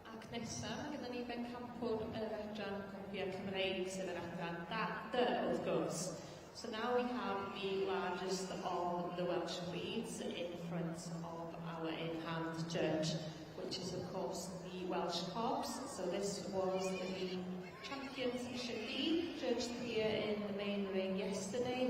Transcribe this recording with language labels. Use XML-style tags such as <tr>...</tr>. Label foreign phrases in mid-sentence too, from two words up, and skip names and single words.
<cy>Nesaf, mae gyda ni Pencampwr yr adran copiau Cymreig sydd yn adran data, wrth gwrs.</cy> <en>So now we have the largest of the Welsh breeds in front of our in-hand judge, which is of course the Welsh Cobs. So this was the champion section B, judged here in the main ring yesterday.</en>